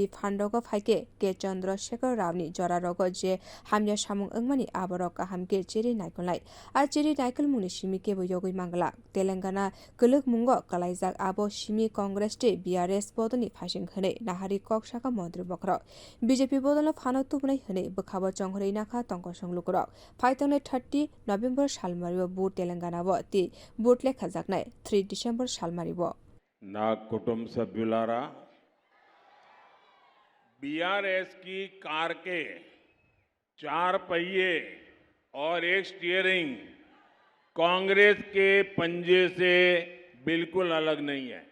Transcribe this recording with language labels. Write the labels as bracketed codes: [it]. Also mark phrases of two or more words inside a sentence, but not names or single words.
[trp] फान्डग फाइके के चन्द्रशेखर रावनि जरारग जे हामिया सामुं ओंमानि आबरक हामके चेरि नायकलनाय आ चेरि नायकल मुनि सिमी केबो योगै मांगला तेलंगाना गलक मुंग कलाइजाक आब सिमी कांग्रेस टे बीआरएस बदनि फाइसें हनै नाहारि कक्साका मन्त्री बख्र बीजेपी बदल फानो तुबनाय हनै बखाबो चंहरै नाखा तंकसं लुकुर फाइतंने 30 नभेम्बर सालमारिव बुट तेलंगाना व ती बुट लेखा 3 डिसेंबर सालमारिव [te] నా కుటుంబ సభ్యులారా [hi] बीआरएस की कार के 4 पहिए और एक स्टीयरिंग कांग्रेस के पंजे से बिल्कुल अलग नहीं है।